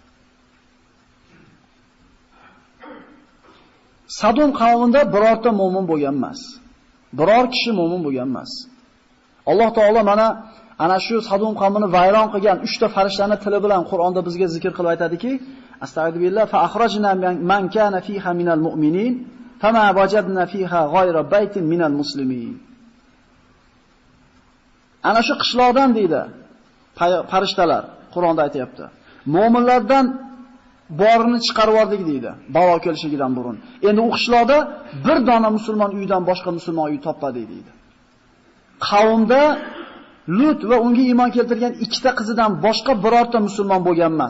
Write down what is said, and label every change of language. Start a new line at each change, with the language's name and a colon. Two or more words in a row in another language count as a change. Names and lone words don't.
Uzbek: Sadum qavmida birorta mo'min bo'lgan emas. Biror kishi mo'min bo'lgan emas. Alloh taolo mana ana shu Sadum qavmini vayron qilgan 3 ta farishtaning tili bilan Qur'onda bizga zikr qilib aytadiki,
Arabic: أستغفر الله فأخرجنا من كان فيها من المؤمنين فما وجدنا فيها غير بيت من المسلمين.
Uzbek: Ana shu qishloqdan deydi farishtalar Qur'onda aytayapti. Mu'minlardan borini chiqarib yubordik deydi, balo kelishigidan burun. Endi u qishloqda bir dona musulmon uydan boshqa musulmon uy topmadi deydi. Qavmda Lut va unga iymon keltirgan ikkita qizidan boshqa birorta musulmon bo'lgan emas.